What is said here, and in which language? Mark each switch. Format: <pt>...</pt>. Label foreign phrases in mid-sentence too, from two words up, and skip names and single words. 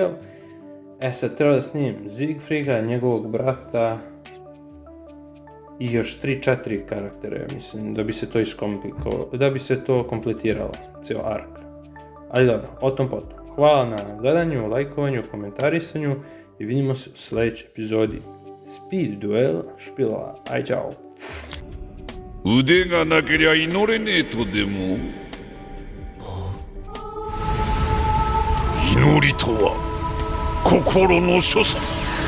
<sr>Sad treba da snimim Siegfrieda, njegovog brata i još 3-4 karaktere, mislim, da bi se to kompletiralo, ceo ark. Ali dobro, o tom potom. Hvala na gledanju, lajkovanju, komentarisanju i vidimo se u sljedećoj epizodi Speed Duel špilova. Aj, čao!</sr> <ja>腕がなけりゃ祈れねえとでも。祈りとは心の所作。</ja>